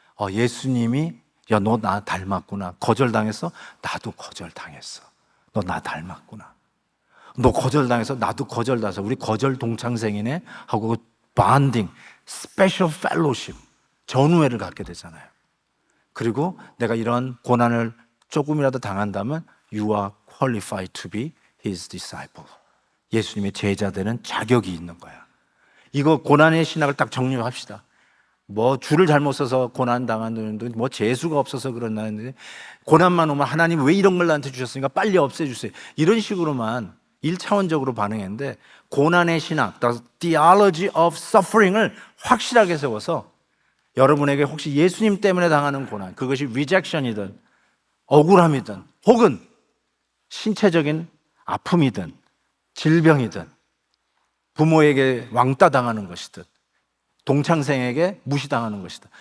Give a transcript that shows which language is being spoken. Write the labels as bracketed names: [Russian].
[Korean] 예수님이 야, 너 나 닮았구나. 거절당했어? 나도 거절당했어. 너 나 닮았구나. 너 거절당해서 나도 거절당해서 우리 거절 동창생이네 하고 반딩, 스페셜 펠로십, 전우회를 갖게 되잖아요. 그리고 내가 이런 고난을 조금이라도 당한다면 [English] You are qualified to be His disciple. [Korean] 예수님의 제자 되는 자격이 있는 거야. 이거 고난의 신학을 딱 정립합시다. 뭐 줄을 잘못 서서 고난 당하는 분, 뭐 재수가 없어서 그런다는데 고난만 오면 하나님 왜 이런 걸 나한테 주셨으니까 빨리 없애주세요. 이런 식으로만 1차원적으로 반응했는데 고난의 신학, [English] the theology of suffering [Korean] 을 확실하게 세워서 여러분에게 혹시 예수님 때문에 당하는 고난, 그것이 rejection이든 억울함이든 혹은 신체적인 아픔이든 질병이든 부모에게 왕따 당하는 것이든 동창생에게 무시당하는 것이다.